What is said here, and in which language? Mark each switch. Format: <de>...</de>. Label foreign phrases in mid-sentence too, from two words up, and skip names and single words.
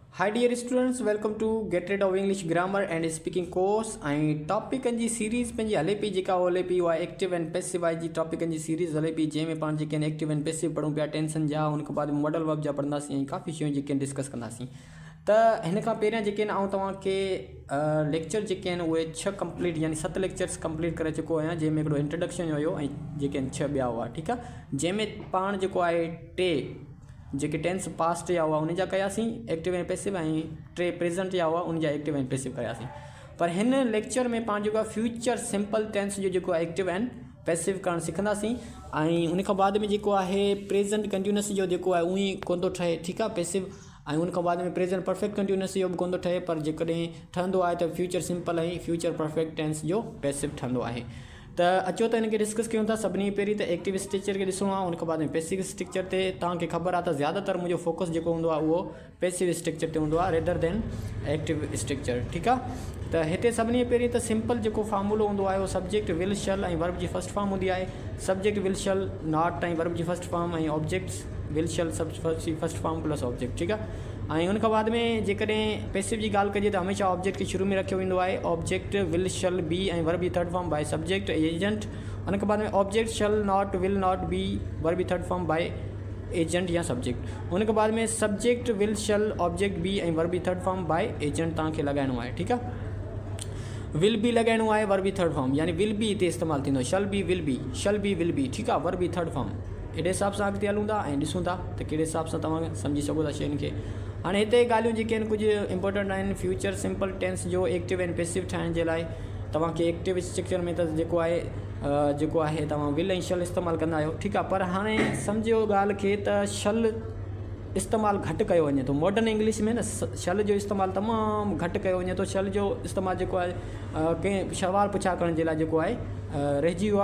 <en>Hi dear students, welcome to Get Rid of English Grammar and Speaking course.</en> <sd>ऐं टॉपिकनि जी सीरीज़ पंहिंजी हले पई जेका हले पई उहा</sd> <en>active and passive</en> <sd>जी टॉपिकनि जी सीरीज़ हले पई जंहिंमें पाण जेके आहिनि</sd> <en>active and passive</en> <sd>पढ़ूं पिया टेंसन जा उन खां बाद</sd> <en>modal verb</en> <sd>जा पढ़ंदासीं ऐं काफ़ी शयूं जेके आहिनि डिस्कस कंदासीं। त हिन खां पहिरियां जेके आहिनि तव्हांखे लेक्चर जेके आहिनि उहे 6 कंप्लीट यानी 7</sd> <en>lectures complete</en> <sd>करे चुको आहियां जंहिंमें हिकिड़ो इंट्रोडक्शन हुयो ऐं जेके आहिनि 6 ॿिया हुआ। ठीकु आहे, जंहिंमें पाण जेको आहे 3 जेके</sd> <en>tense past</en> <sd>या हुआ उन जा कयासीं</sd> <en>active and passive</en> <sd>ऐं 3 प्रेजेंट या हुआ उन जा</sd> <en>active and passive</en> <sd>कयासीं। पर हिन लेक्चर में पाण जेको आहे</sd> <en>future simple tense</en> <sd>जो जेको आहे</sd> <en>active and passive</en> <sd>करणु सिखंदासीं ऐं उन खां बाद में जेको आहे</sd> <en>present continuous</en> <sd>जो जेको आहे उहो ई कोन थो ठहे। ठीकु आहे, पैसिव ऐं उन खां बाद में</sd> <en>present perfect continuous</en> <sd>जो बि कोन थो ठहे, पर जेकॾहिं ठहंदो आहे त</sd> <en>future simple</en> <sd>ऐं</sd> <en>future perfect tense</en> <sd>जो पैसिव ठहंदो आहे। त अचो त हिनखे डिस्कस कयूं था। सभिनी पहिरीं त</sd> <en>active structure</en> <sd>खे ॾिसणो आहे, उन खां बाद में</sd> <en>passive structure</en> <sd>ते तव्हांखे ख़बर आहे त ज़्यादातर मुंहिंजो फोकस जेको हूंदो आहे उहो</sd> <en>passive structure</en> <sd>ते हूंदो आहे</sd> <en>rather than active structure.</en> <sd>ठीकु आहे, त हिते सभिनी पहिरीं त सिंपल जेको फार्मूलो हूंदो आहे उहो</sd> <en>subject will shall</en> <sd>ऐं वर्ब जी</sd> <en>first form</en> <sd>हूंदी आहे।</sd> <en>subject will shall not ऐं वर्ब जी first form ऐं objects will shall first form plus object.</en> <sd>ठीकु आहे, ऐं उन खां बाद में जेकॾहिं पैसिव जी ॻाल्हि कजे त हमेशह ऑब्जेक्ट खे शुरू में रखियो वेंदो आहे।</sd> <en>object will shall be ऐं वर्ब जी third form by subject agent.</en> <sd>उन खां बाद में</sd> <en>object shall not will not be verb जी third form by agent या सब्जेक्ट।</en> <sd>उन खां बाद में</sd> <en>subject will shall object be ऐं वर्ब जी third form by agent</en> <sd>तव्हांखे लॻाइणो आहे। ठीकु आहे,</sd> <en>will be</en> <sd>लॻाइणो आहे वर्ब जी</sd> <en>third form</en> <sd>यानी</sd> <en>will be</en> <sd>हिते इस्तेमालु थींदो,</sd> <en>shall be will be.</en> <sd>ठीकु आहे, वर्ब जी</sd> <en>third form</en> <sd>एॾे हिसाब सां अॻिते हलूं था ऐं ॾिसूं था त कहिड़े हिसाब सां तव्हां सम्झी सघो था शयुनि खे। हाणे हिते ॻाल्हियूं जेके आहिनि कुझु इंपॉर्टेंट आहिनि</sd> <en>future simple tense</en> <sd>जो</sd> <en>active and passive</en> <sd>ठाहिण जे लाइ। तव्हांखे</sd> <en>active structure</en> <sd>में त जेको आहे तव्हां विल ऐं शल इस्तेमालु कंदा आहियो। ठीकु आहे, पर हाणे सम्झो ॻाल्हि खे त शल इस्तेमालु घटि कयो वञे थो।</sd> <en>modern English</en> <sd>में न शल जो इस्तेमालु तमामु घटि कयो वञे थो। शल जो इस्तेमालु जेको आहे कंहिं सवाल पुछा करण जे लाइ जेको आहे रहिजी वियो आहे।</sd>